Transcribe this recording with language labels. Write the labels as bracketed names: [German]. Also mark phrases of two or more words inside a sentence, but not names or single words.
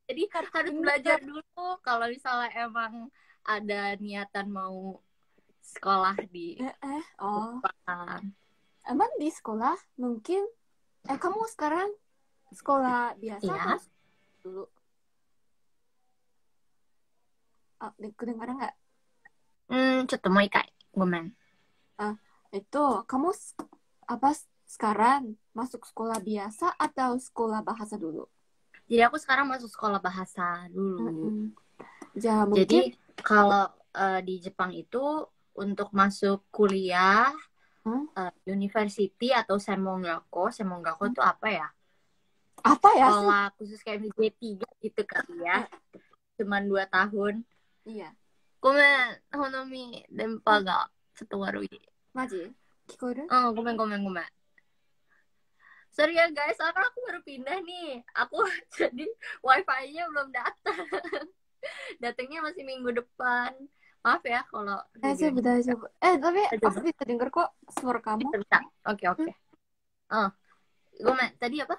[Indonesian] Jadi harus belajar dulu kalau misalnya emang ada niatan mau sekolah di Jepang. Emang di sekolah mungkin kamu sekarang sekolah biasa Iya. atau dulu? Kedengaran nggak? [Japanese] ちょっともう一回。ごめん。 [Indonesian] Itu kamu apa sekarang masuk sekolah biasa atau sekolah bahasa dulu? Jadi aku sekarang masuk sekolah bahasa dulu. Jadi kalau di Jepang itu untuk masuk kuliah university atau semongako itu apa ya? Apa ya? Sekolah khusus kayak D3 gitu kali ya. Cuman 2 tahun. Iya. [Japanese] ごめん、ほのみ、電波がちょっと悪い。マジ？聞こえる？ [Indonesian] ごめん。Sorry ya guys, soalnya aku baru pindah nih. Aku jadi wifi-nya belum datang. Datangnya masih minggu depan. Maaf ya kalau Daijoubu. Tapi aku bisa dengar kok suara kamu. Bisa. Oke. Gomen, tadi apa?